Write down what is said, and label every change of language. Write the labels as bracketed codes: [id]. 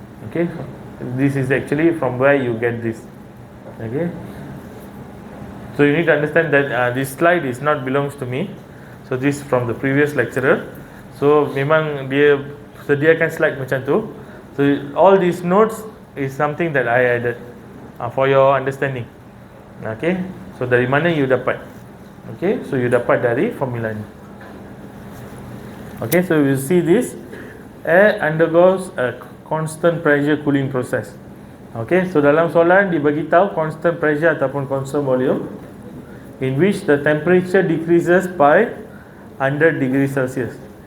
[en] Okay, this is actually from where you get this. Okay, so you need to understand that this slide is not belongs to me. So this from the previous lecturer. [ms] So memang dia sediakan slide macam tu. [en] So all these notes is something that I added for your understanding. [ms] Okay, so dari mana you dapat? Okay, so you dapat dari formula ni. [en] Okay, so you see this, air undergoes a constant pressure cooling process. Okay, so [ms] dalam soalan dibagi tahu [en] constant pressure ataupun constant volume in which the temperature decreases by 100 degrees Celsius.